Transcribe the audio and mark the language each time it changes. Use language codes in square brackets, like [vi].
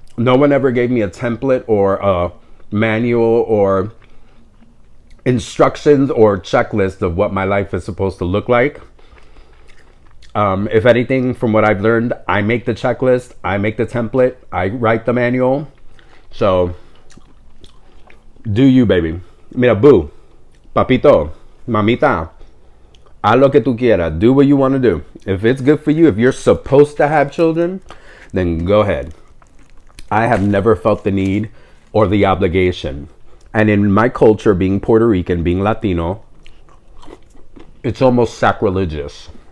[en] No one ever gave me a template or a manual or instructions or checklist of what my life is supposed to look like. If anything, from what I've learned, I make the checklist, I make the template, I write the manual. So, do you, baby. [es] Mira, boo, papito, mamita, haz lo que tú quieras. [en] Do what you want to do. If it's good for you, if you're supposed to have children, then go ahead. I have never felt the need or the obligation. And in my culture, being Puerto Rican, being Latino, it's almost sacrilegious.